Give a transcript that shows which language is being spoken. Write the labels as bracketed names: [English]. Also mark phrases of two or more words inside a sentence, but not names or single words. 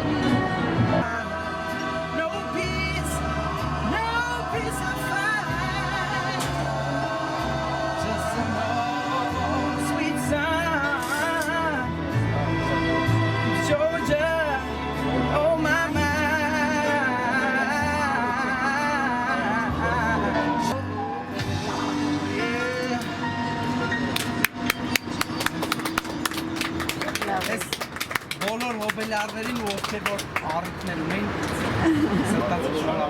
[English] No peace I find. Just an old sweet song. Georgia, oh my mind. [Armenian] Ես բոլոր հոբելյարներին ու ովքեր որ առիթներ ունեն սրտած շնորհավորում։